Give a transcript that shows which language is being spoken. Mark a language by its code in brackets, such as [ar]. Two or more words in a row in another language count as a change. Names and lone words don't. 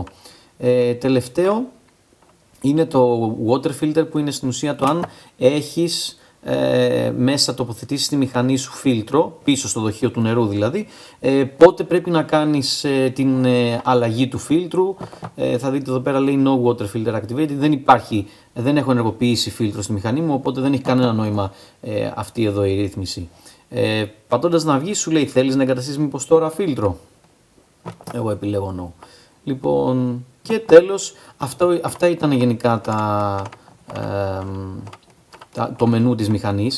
[el] Τελευταίο είναι το [en] water filter, [el] που είναι στην ουσία το αν έχεις μέσα τοποθετήσεις τη μηχανή σου φίλτρο, πίσω στο δοχείο του νερού δηλαδή, πότε πρέπει να κάνεις την αλλαγή του φίλτρου. Θα δείτε εδώ πέρα λέει [en] no water filter activated, [el] δεν έχω ενεργοποιήσει φίλτρο στη μηχανή μου, οπότε δεν έχει κανένα νόημα αυτή εδώ η ρύθμιση. Πατώντας να βγει σου λέει θέλεις να εγκαταστήσεις μήπως τώρα φίλτρο, εγώ επιλέγω no. Λοιπόν, και τέλος αυτά ήταν γενικά το μενού της μηχανής.